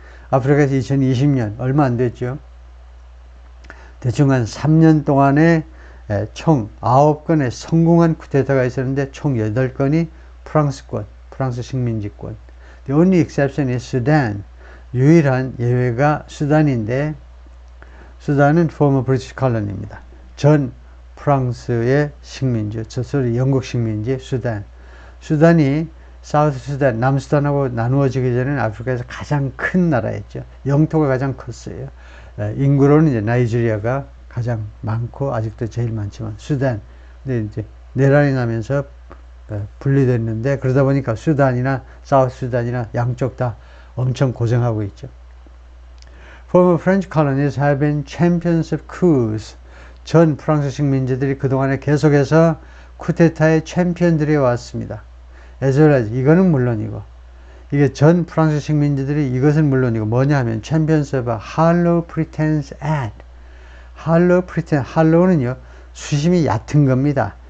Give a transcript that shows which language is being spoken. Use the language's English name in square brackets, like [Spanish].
[Korean] 아프리카에서 2020년 얼마 안 됐죠. 대충 한 3년 동안에 총 9건의 성공한 쿠데타가 있었는데 총 8건이 프랑스권, 프랑스 식민지권. [English] The only exception is Sudan. [Korean] 유일한 예외가 수단인데 수단은 [English] former British colony [Korean] 입니다. 전 프랑스의 식민지, 저소리 영국 식민지 수단. 수단이 사우스 수단, 남수단하고 나누어지기 전에는 아프리카에서 가장 큰 나라였죠. 영토가 가장 컸어요. 인구로는 이제 나이지리아가 가장 많고 아직도 제일 많지만 수단. 근데 이제 내란이 나면서 분리됐는데 그러다 보니까 수단이나 사우스 수단이나 양쪽 다 엄청 고생하고 있죠. [English] Former French colonies have been champions of coups. [Korean] 전 프랑스 식민지들이 그동안에 계속해서 쿠데타의 챔피언들이 왔습니다. [English] as well as, [Korean] 이거는 물론이고, 이게 전 프랑스 식민지들이 이것은 물론이고, 뭐냐 하면, [English] champions of a hollow pretense at. hollow pretense, [Korean] hollow는요, 수심이 얕은 겁니다.